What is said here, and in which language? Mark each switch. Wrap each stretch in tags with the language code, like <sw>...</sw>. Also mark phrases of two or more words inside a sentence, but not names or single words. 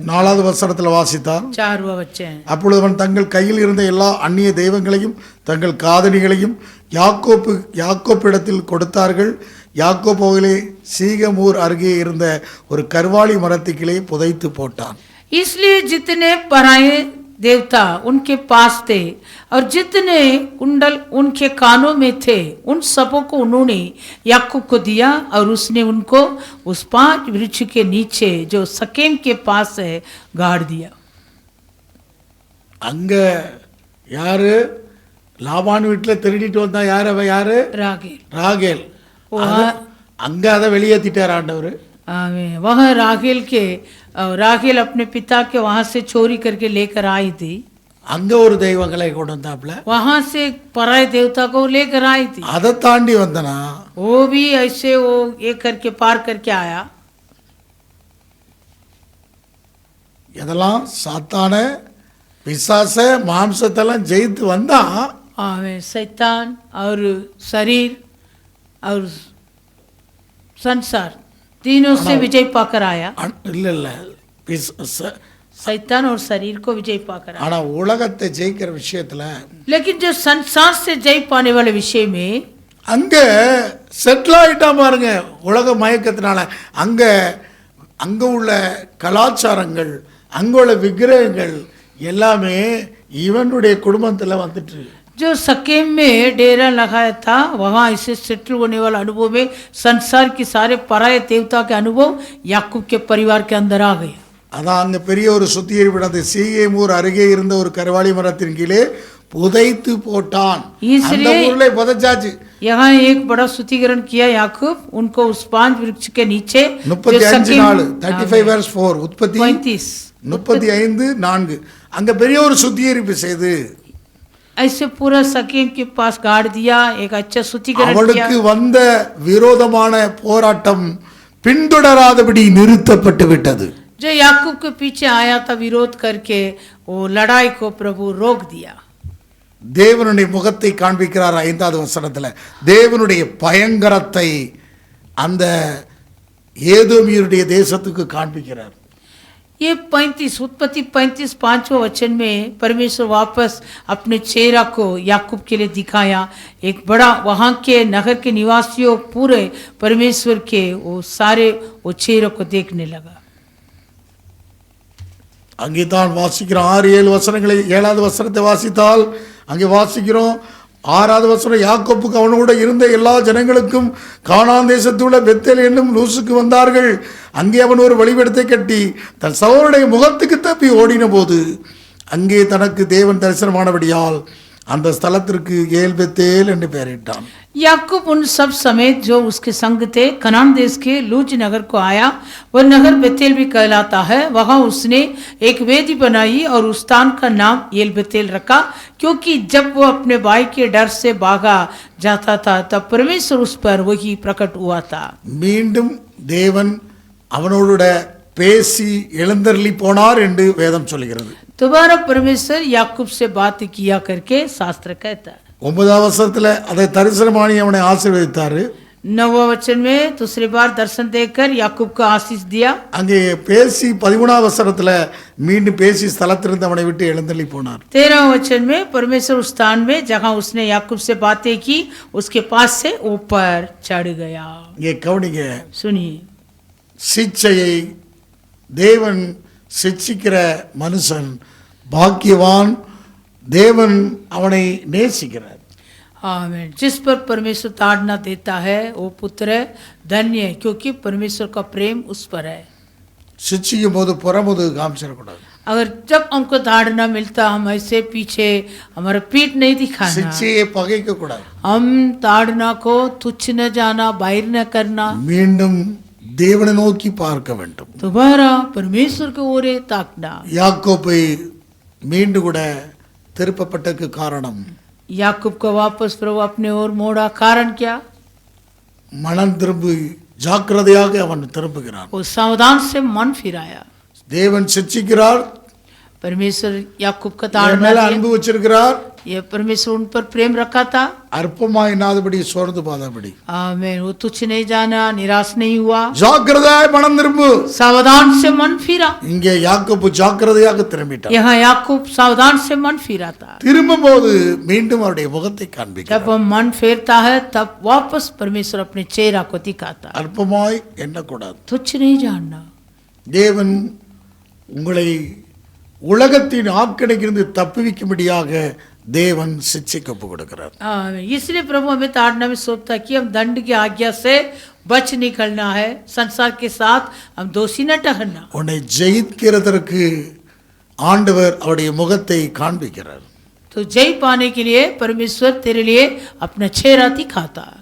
<ta>4வது வசனத்தில் வாசித்தார்.</ta> <hi>4वां वचन</hi> <ta>அப்பொழுது அவன் தங்கள் கையில் இருந்த எல்லா அந்நிய தெய்வங்களையும் தங்கள் காதணிகளையும் யாக்கோப்பிடத்தில் கொடுத்தார்கள். யாக்கோப் அவர்களை சீகமூர் அருகே இருந்த ஒரு கர்வாலி மரத்துக்கிலே புதைத்து போட்டான்.</ta> <hi>इसलिए जितने पराये देवता उनके पास थे और जितने कुंडल उनके कानों में थे उन सबों को उन्होंने याकूब को दिया और उसने उनको उस 5 वृक्ष के नीचे जो सकेम के पास है गाड़ दिया.</hi> <ta>அங்க யாரு லாபான் வீட்டில் திருடிட்டு வந்தா யாரு? அவ யாரு? ராகேல். அங்க அதை வெளியேற்றிட்டார் ஆண்டவர்.</ta> <hi>वहाँ राहेल अपने पिता के वहां से चोरी करके लेकर आई थी.</hi> <ta>அங்க ஒரு தெய்வங்களை கொண்டு வந்தாப்ல.</ta> <hi>वहां से पराये देवता को लेकर आई थी.</hi> <ta>அதை தாண்டி வந்தனா</ta> <hi>वो भी ऐसे वो ये करके पार करके आया.</hi> <ta>இதெல்லாம் சாத்தான பிசாச மாம்சத்தெல்லாம் ஜெயித்து வந்தா</ta> <hi>शैतान और शरीर और संसार तीनों से विजय पाकर आया.</hi> <ta>இல்ல</ta> <hi>शैतान और शरीर को विजय पाकर आया.</hi> <ta>ஆனா உலகத்தை ஜெயிக்கிற விஷயத்துல</ta> <hi>लेकिन जो संसार से जय पाने वाले विषय में</hi> <ta>அங்க செட்டில் ஆயிட்டா பாருங்க. உலக மயக்கத்தினால அங்க உள்ள கலாச்சாரங்கள் அங்க உள்ள விக்கிரகங்கள் எல்லாமே இவனுடைய குடும்பத்துல வந்துட்டு.</ta> <hi>जो सकेम में डेरा लगाया था वहाँ इसे सेटल होने वाला अनुभव में संसार के सारे पराये देवता के अनुभव याकूब के परिवार के अंदर आ गए.</hi> <ta>அதான் அங்க பெரிய ஒரு சுத்திகரிப்பு நடந்தது. சீகேமூர் அருகே இருந்த ஒரு கர்வாலி மரத்தின் கீழே புதைத்து போட்டான். அந்த ஊர்ல புதைச்சாச்சு.</ta> <hi>यहाँ एक बड़ा शुद्धिकरण किया याकूब उनको उस 5 वृक्ष के नीचे.</hi> <ta>35:4 உற்பத்தி 35:4 அங்க பெரிய ஒரு சுத்திகரிப்பு செய்து</ta> <hi>ऐसे पूरा सकेम के पास गाड़ दिया. एक अच्छा शुद्धिकरण किया.</hi> <ta>அவளுக்கு வந்த விரோதமான போராட்டம் பின்தொடராதபடி நிறுத்தப்பட்டு விட்டது.</ta> <hi>जो याकूब के पीछे आया था विरोध करके वो लड़ाई को प्रभु रोक दिया.</hi> <ta>தேவனுடைய முகத்தை காண்பிக்கிறார் 5வது வசனத்துல. தேவனுடைய பயங்கரத்தை அந்த ஏதோமியருடைய தேசத்துக்கு காண்பிக்கிறார்.</ta> <hi>ये 35 उत्पत्ति 35 5वां वचन में परमेश्वर वापस अपने चेहरा को याकूब के लिए दिखाया. एक बड़ा वहाँ के नगर के निवासियों पूरे परमेश्वर के वो सारे वो चेहरे को देखने लगा.</hi> <ta>அங்கே தான் வாசிக்கிறோம் 6-7 வசனங்களை. 7வது வசனத்தை வாசித்தால் அங்கே வாசிக்கிறோம் 6வது வசனம் யாக்கோப்புக்கு அவனோட இருந்த எல்லா ஜனங்களுக்கும் கானான் தேசத்துள்ள பெத்தேல் என்னும் லூசுக்கு வந்தார்கள். அங்கே அவன் ஒரு பலிபீடத்தை கட்டி தன் சகோதரனுடைய முகத்துக்கு தப்பி ஓடின போது அங்கே தனக்கு தேவன் தரிசனமானபடியால் அந்த ஸ்தலத்திற்கு ஏல் பெத்தேல் என்று பெயரிட்டான்.</ta> <hi>याकूब उन सब समेत जो उसके संग थे कनान देश के लूज नगर को आया. वह नगर बेतेल भी कहलाता है. वहां उसने एक वेदी बनाई और उस स्थान का नाम एल बेतेल रखा क्योंकि जब वो अपने भाई के डर से भागा जाता था तब परमेश्वर उस पर वही प्रकट हुआ था.</hi> <ta>மீண்டும் தேவன் அவனோட பேசி எழுந்தருளி போனார் என்று வேதம் சொல்கிறது.</ta> <hi>दोबारा परमेश्वर याकूब से बात किया करके शास्त्र कहता है.</hi> <ta>9வது வசனத்துல அதை தரிசனமானி அவனை ஆசீர்வதித்தாரு.</ta> <hi>9वां वचन में दूसरी बार दर्शन देकर याकूब को आशीष दिया.</hi> <ta>அங்கே பேசி 13வது வசனத்துல மீண்டும் பேசி ஸ்தலத்திலிருந்து அவனை விட்டு எழுந்தருளி போனார்.</ta> <hi>13वां वचन में परमेश्वर उस स्थान में जहां उसने याकूब से बातें की उसके पास से ऊपर चढ़ गया.</hi> <ta>இங்கே கவனிங்க.</ta> <hi>सुनिए</hi> <ta>சிச்சையை தேவன் சிச்சிக்கிற மனுஷன் பாக்கியவான். தேவன் அவனை நேசிக்கிறார்.</ta> <hi>आमीन. जिस पर परमेश्वर ताड़ना देता है वो पुत्र धन्य है क्योंकि परमेश्वर का प्रेम उस पर है.</hi> <ta>சிச்சிக்கும் போது புறமுது காமிச்சிடக்கூடாது.</ta> <hi>अगर जब हमको ताड़ना मिलता हम ऐसे पीछे हमारा पीठ नहीं दिखाना.</hi> <ta>சிச்சையை பகைக்க கூடாது.</ta> <hi>हम ताड़ना को तुच्छ न जाना बाहर न करना.</hi> <ta>மீண்டும் தேவனை நோக்கி பார்க்க வேண்டும்.</ta> <hi>दोबारा परमेश्वर की ओर ताकना.</hi> <ta>யாக்கோபை மீண்டும் கூட திருப்பப்பட்டதுக்கு காரணம்</ta> <hi>याकूब को वापस प्रभु अपने ओर मोड़ा. कारण क्या?</hi> <ta>மனம் திரும்பி ஜாக்கிரதையாக அவன் திரும்புகிறான்.</ta> <hi>वो सावधान से मन फिराया.</hi> <ta>தேவன் சிச்சிக்கிறார்.</ta> <hi>परमेश्वर याकूब का</hi> <ta>அவன் மேல</ta> <hi>ताड़ना</hi> <ta>அன்பு வச்சிருக்கிறார்.</ta> <hi>ये परमेश्वर उन पर प्रेम रखा था।</hi> <ta>அற்பமாய் இன்னாதபடி சோர்ந்து போகாதபடி</ta> <hi>आमीन। वो तुच्छ नहीं जाना, निराश नहीं हुआ,</hi> <ta>ஜாக்கிரதையாய் மனம் திரும்பு.</ta> <hi>सावधान से मन फिरा।</hi> <ta>இங்கே யாக்கோபு ஜாக்கிரதையாக திரும்பிட்டார்.</ta> <hi>यहाँ याकूब सावधान से मन फिरा था।</hi> <ta>திரும்பும்போது மீண்டும் அவருடைய முகத்தை காண்பிக்கிறார்.</ta> <hi>जब हम मन फेरता है तब वापस परमेश्वर अपने चेहरा को दिखाता है।</hi> <ta>அற்பமாய் எண்ணக்கூடாது.</ta> <hi>तुच्छ नहीं जानना।</hi> <ta>தேவன் உங்களை உலகத்தின் ஆக்கினையிலிருந்து தப்புவிக்கும்படியாக தேவன் சிட்சைக்கு ஒப்பு கொடுக்கிறார்.</ta> <hi>इसलिए प्रभु हमें ताड़ना में सौंपता कि हम दंड की आज्ञा से बच निकलना है, संसार के साथ हम दोषी न ठहरना।</hi> <ta>உன்னை ஜெயிக்கிறதற்கு ஆண்டவர் அவருடைய முகத்தை காண்பிக்கிறார்.</ta> <hi>तो जय पाने के लिए परमेश्वर तेरे लिए अपना चेहरा दिखाता है।</hi>